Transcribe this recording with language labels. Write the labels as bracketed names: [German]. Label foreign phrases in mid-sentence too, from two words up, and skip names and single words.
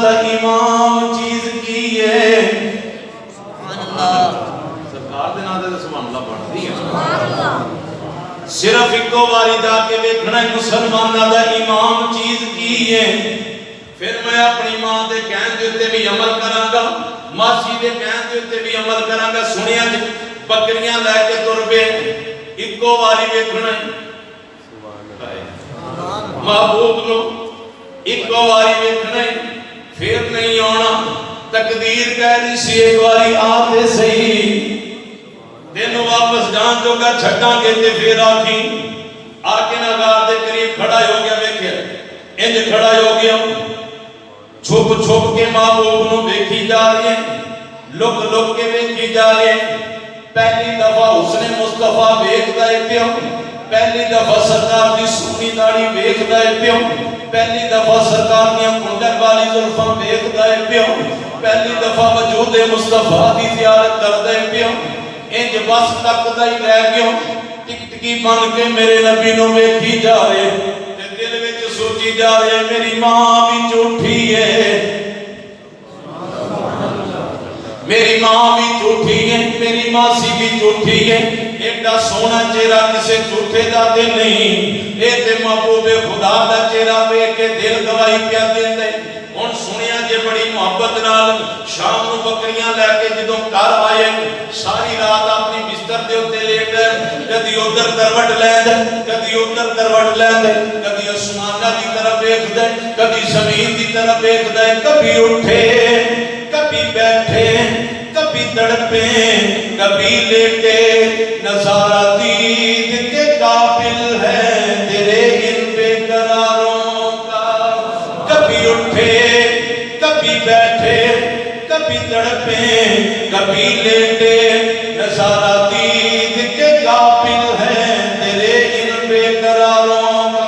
[Punjabi] دا امام چیز کی ہے سبحان اللہ سرکار دے نام تے سبحان اللہ پڑھدی ہے سبحان اللہ صرف ایک واری جا کے ویکھنا مسلماناں دا امام چیز کی ہے پھر میں اپنی ماں دے کہن دے تے بھی عمل کراں گا ماسی دے کہن دے تے بھی عمل کراں گا سنیا جی بکریاں لے کے تر پے ایکو واری ویکھنا محبوب نو ایکو واری ویکھنا پھر نہیں آنا تقدیر کہہ رہی سی ایک واری آتے صحیح تینوں واپس جان جو گا چھٹاں گے تے پھر آکھی آکے نگار دے قریب کھڑا ہو گیا ویکھیا انج کھڑا ہو گیا چھپ چھپ کے محبوب نو ویکھی جا رہی ہیں لک لک کے ویکھی جا رہی ہیں پہلی دفعہ حسن مصطفیٰ ویکھدا ہے پیو پہلی دفعہ سرکار دی سونی داڑھی ویکھدا ہے پیو پہلی دفعہ سرکار دی کنڈل والی زلفاں ویکھدا ہے پیو پہلی دفعہ وجود مصطفیٰ دی زیارت کردا ہے پیو انج بس تکدا ہی رہ گیا ٹکٹکی بن کے میرے نبی نو ویکھی جا رہے تے دل وچ سوچی جا رہے میری ماں بھی جھوٹی ہے میری ماں بھی جھوٹی ہے میری ماسی بھی جھوٹی ہے ایڈا سونا چہرہ کسے جھوٹے دا دے نہیں اے تے محبوب خدا دا چہرہ ویکھ کے دل گواہی پیا دیندا ہن سنیا جے بڑی محبت نال شام نو بکریاں لے کے جدوں گھر آئے ساری رات اپنی بستر دے اوتے لیٹ کدی ادھر کروٹ لیندا کدی ادھر کروٹ لیندا کدی آسماناں دی طرف ویکھدا کدی زمین دی طرف ویکھدا [Urdu] کبھی اٹھے کبھی بیٹھے کبھی تڑپے کبھی لیٹے نظارہ دید کے قابل ہے تیرے ان بے قراروں کا کبھی اٹھے کبھی بیٹھے کبھی تڑپے کبھی لیٹے نظارہ دید کے قابل ہے تیرے ان بے قراروں کا